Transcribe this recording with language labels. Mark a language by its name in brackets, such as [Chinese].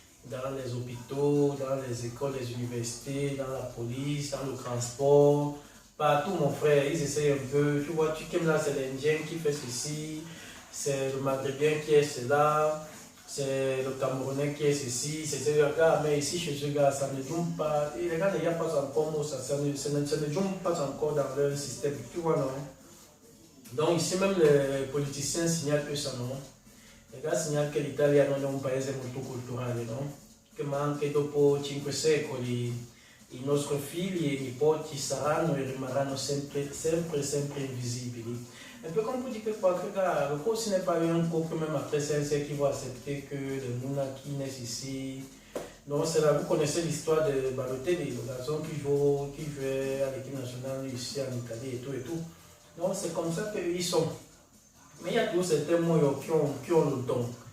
[French] dans les hôpitaux, dans les écoles, les universités, dans la police, dans le transport, partout mon frère, ils essayent un peu, tu vois, tu aimes là, c'est l'Indien qui fait ceci, c'est le Maghrébien qui est cela, c'est le Camerounais qui est ceci, c'est ce gars, mais ici chez ce gars, ça ne joue pas, et les gars n'y a pas encore, ça ne joue pas encore dans leur système, tu vois, non? Donc ici même les politiciens signalent eux ça, non? Les gars signalent [Italian] che l'Italia non è un paese molto culturale, no? Che ma anche dopo 5 secoli i nostri figli e nipoti saranno e rimarranno sempre, sempre, sempre invisibili. [French] Un peu comme pour dire que quoi, que gars, le cours, ce n'est pas un cours que même après 5 siècles qui vont accepter que les Mouna qui naissent ici. Donc c'est là, vous connaissez l'histoire de Balotelli, le garçon qui jouait à l'équipe nationale ici en Italie et tout et tout. Donc c'est comme ça qu'ils sont. Mais il y a toujours certains moyens qui ont le don.